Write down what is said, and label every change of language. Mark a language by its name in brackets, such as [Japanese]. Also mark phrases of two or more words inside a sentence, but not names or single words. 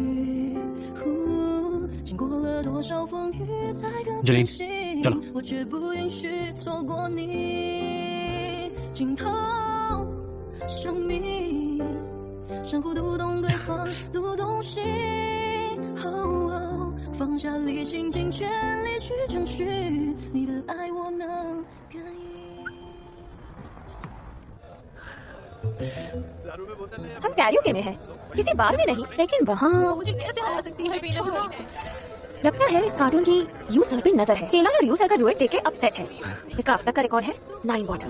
[Chinese] 经过了多少风雨才更清醒，我绝不允许错过你，浸透生命，相互读懂对方，读懂心，放下理性，尽全力去争取你的爱，我能感应。 [Hindi] हम कैरियोके में हैं, किसी बार में नहीं, लेकिन वहाँ मुझे कैसे हरा सकती है लगता है इस कार्टून की यू सर पे नजर है। केलन और यू सर का डुएट देख के अपसेट है। इसका अब तक का रिकॉर्ड है 9 बॉटल्स।